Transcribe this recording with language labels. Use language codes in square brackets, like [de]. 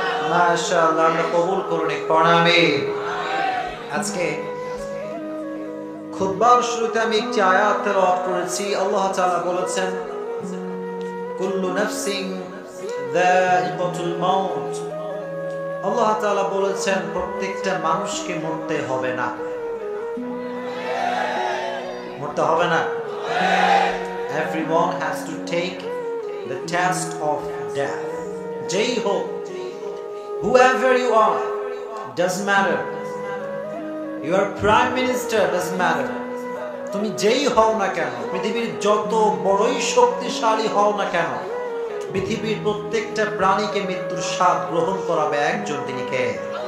[bn] মাশাআল্লাহ, আল্লাহ কবুল করুন, আমিন। আজকে খুতবার শুরুতে আমি একটি আয়াত তেলাওয়াত করেছি। আল্লাহ তাআলা বলেছেন, [ar] কুল্লু নাফসিন যায়িকাতুল মাউত। [bn] আল্লাহ তাআলা বলেছেন প্রত্যেকটা মানুষকে মরতে হবে না, মরতে হবে না। [en] Everyone has to take the test of death. [bn] যেই হোক, [en] whoever you are, doesn't matter. You are prime minister, doesn't matter. [bn] তুমি যেই হও না কেন, পৃথিবীর যত বড়ই শক্তিশালী হও না কেন, পৃথিবীর প্রত্যেকটা প্রাণীকে মৃত্যুর স্বাদ গ্রহণ করাবে একজন, তিনি কে?